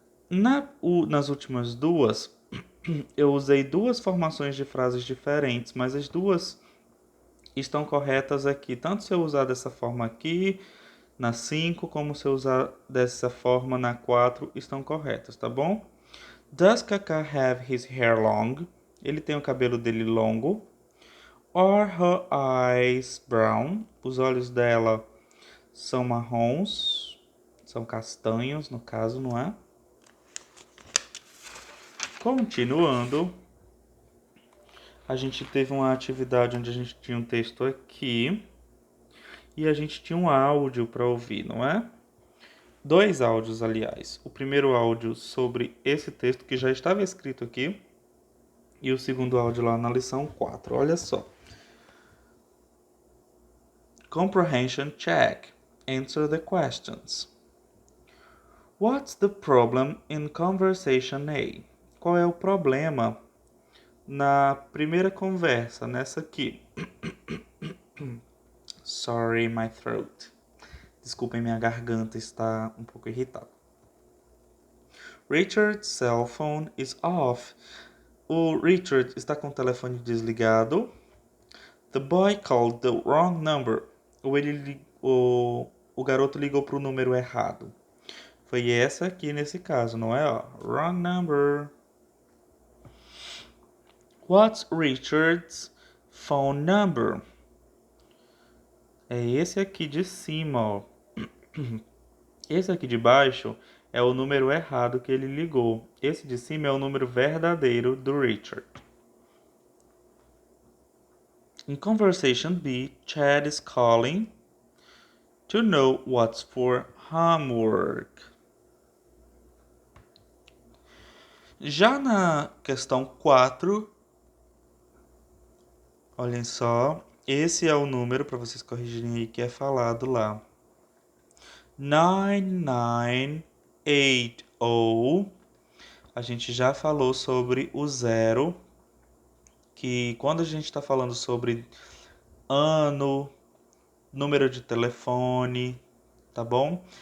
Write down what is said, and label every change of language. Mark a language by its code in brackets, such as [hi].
[pt] Nas últimas duas, eu usei duas formações de frases diferentes, mas as duas estão corretas aqui. Tanto se eu usar dessa forma aqui, na 5, como se eu usar dessa forma na 4, estão corretas, tá bom? [en] Does Kaká have his hair long? [pt] Ele tem o cabelo dele longo. [en] Are her eyes brown? [pt] Os olhos dela são marrons, são castanhos no caso, não é? Continuando, a gente teve uma atividade onde a gente tinha um texto aqui e a gente tinha um áudio para ouvir, não é? 2 áudios, aliás. O primeiro áudio sobre esse texto que já estava escrito aqui e o segundo áudio lá na lição 4. Olha só. [en] Comprehension check. Answer the questions. What's the problem in conversation A? [pt] Qual é o problema na primeira conversa, nessa aqui? [en] Sorry, my throat. [pt] Desculpem, minha garganta está um pouco irritada. [en] Richard's cell phone is off. [pt] O Richard está com o telefone desligado. [en] The boy called the wrong number. [pt] O garoto ligou para o número errado. Foi essa aqui nesse caso, não é? [en] Ó, wrong number. What's Richard's phone number? [pt] É esse aqui de cima, ó. Esse aqui de baixo é o número errado que ele ligou. Esse de cima é o número verdadeiro do Richard. [en] In conversation B, Chad is calling to know what's for homework. [pt] Já na questão 4, olhem só, esse é o número para vocês corrigirem aí que é falado lá. 9980. A gente já falou sobre o zero, que quando a gente está falando sobre ano, número de telefone, tá bom?